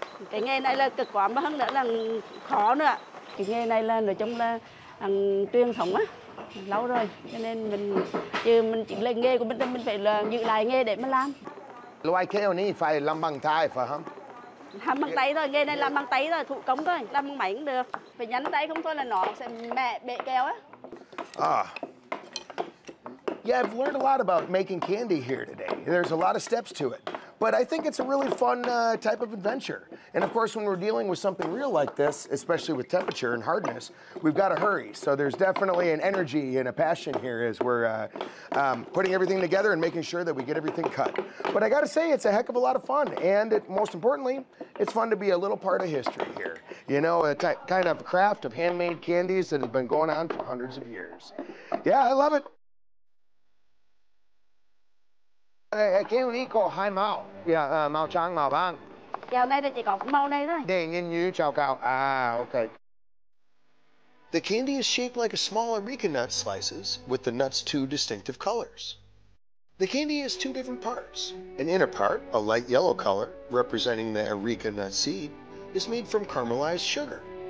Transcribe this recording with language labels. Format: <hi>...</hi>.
<vi>Cái nghề này là cực quá mà hơn nữa là khó nữa. Cái nghề này là nói chung là truyền thống á, lâu rồi cho nên mình chỉ là nghề của mình phải là giữ lại nghề để mà làm. Loại keo này phải làm bằng tay phải không? Làm bằng tay thôi, nghề này làm bằng tay thôi, thủ công thôi, làm bằng máy cũng được. Phải nhắn tay không thôi là nó sẽ bể keo á.</vi> <en>Yeah, I've learned a lot about making candy here today. There's a lot of steps to it. But I think it's a really fun type of adventure. And of course, when we're dealing with something real like this, especially with temperature and hardness, we've got to hurry. So there's definitely an energy and a passion here as we're putting everything together and making sure that we get everything cut. But I got to say, it's a heck of a lot of fun. And most importantly, it's fun to be a little part of history here. You know, a kind of craft of handmade candies that has been going on for hundreds of years. Yeah, I love it.</en> <vi>Keo này có 2 màu, màu trắng, màu vàng. Keo này thì chỉ có màu này thôi. Để nhìn như chào cao. Okay.</vi> <en>The candy is shaped like a small areca nut slices with the nut's 2 distinctive colors. The candy has 2 different parts. An inner part, a light yellow color, representing the areca nut seed, is made from caramelized sugar.</en>